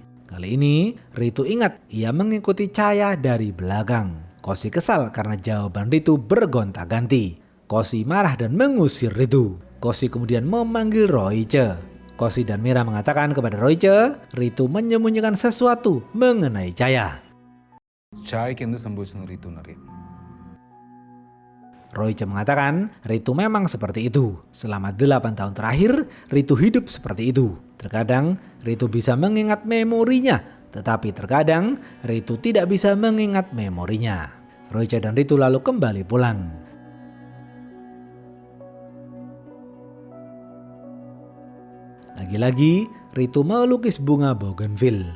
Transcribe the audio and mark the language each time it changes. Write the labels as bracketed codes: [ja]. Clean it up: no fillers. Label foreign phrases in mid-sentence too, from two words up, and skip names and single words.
[id] Kali ini, Ritu ingat ia mengikuti Chaya dari belakang. Kosi kesal karena jawaban Ritu bergonta-ganti. Kosi marah dan mengusir Ritu. Kosi kemudian memanggil Royce. Kosi dan Mira mengatakan kepada Royce, Ritu menyembunyikan sesuatu mengenai Chaya. [ml] ചായക്ക് എന്ത് സംഭവിച്ചെന്ന് റിതു അറിയാം. [id] Royce mengatakan Ritu memang seperti itu. Selama 8 tahun terakhir, Ritu hidup seperti itu. Terkadang Ritu bisa mengingat memorinya, tetapi terkadang Ritu tidak bisa mengingat memorinya. Royce dan Ritu lalu kembali pulang. Lagi-lagi, Ritu melukis bunga bougainville.